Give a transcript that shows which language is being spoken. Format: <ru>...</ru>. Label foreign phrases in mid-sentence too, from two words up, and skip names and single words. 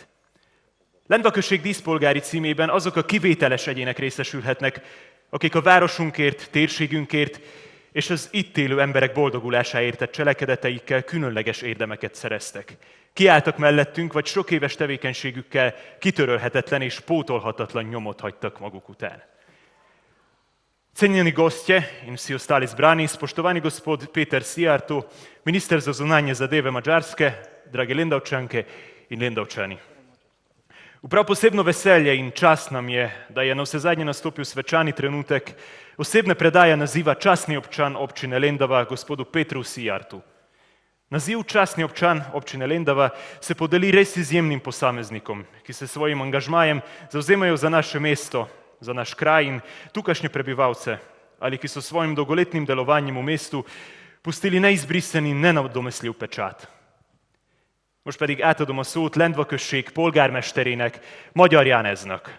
<hu>Lendva község díszpolgári címében azok a kivételes egyének részesülhetnek, akik a városunkért, térségünkért és az itt élő emberek boldogulásáért tett cselekedeteikkel különleges érdemeket szereztek. Kiálltak mellettünk, vagy sok éves tevékenységükkel kitörölhetetlen és pótolhatatlan nyomot hagytak maguk után.</hu> <sl>Cenjeni gostje in vsi ostali zbrani, spoštovani gospod Peter Szijjártó, minister za zunanje zadeve Madžarske, drage Lendavčanke in Lendavčani. Prav posebno veselje in čast nam je, da je navsezadnje nastopil svečani trenutek osebne predaje naziva častni občan občine Lendava gospodu Petru Szijjártu. Naziv častni občan občine Lendava se podeli res izjemnim posameznikom, ki se svojim angažmajem zavzemajo za naše mesto, za naš kraj in tukajšnje prebivalce, ali ki so svojim dolgoletnim delovanjem v mestu pustili neizbrisen in nenadomestljiv pečat.</sl> <hu>Most pedig átadom a szót Lendva község polgármesterének, Magyar Janeznak.</hu>